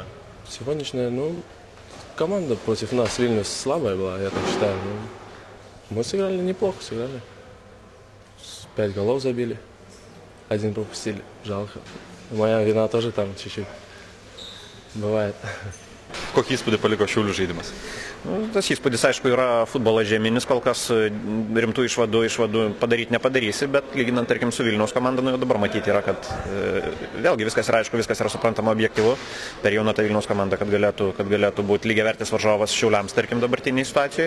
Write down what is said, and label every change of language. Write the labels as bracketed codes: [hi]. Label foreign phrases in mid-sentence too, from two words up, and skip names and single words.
[ru] Сегодняшняя, команда против нас, Вильнюс, слабая была, я так считаю. Мы сыграли неплохо, сыграли. 5 голов забили, 1 пропустили, жалко. Моя вина тоже там чуть-чуть бывает. [lt] Kokį įspūdį paliko Šiaulių žaidimas? Tas įspūdis, aišku, yra futbolo žeminis, kol kas rimtų išvadų padaryti nepadarysi, bet lyginant, tarkim, su Vilniaus komanda, jau dabar matyti yra, kad vėlgi viskas yra aišku, viskas yra suprantama objektyvu, per jauną tą Vilniaus komandą, kad galėtų būti lygiavertis varžovas Šiauliams, tarkim, dabartiniai situacijai.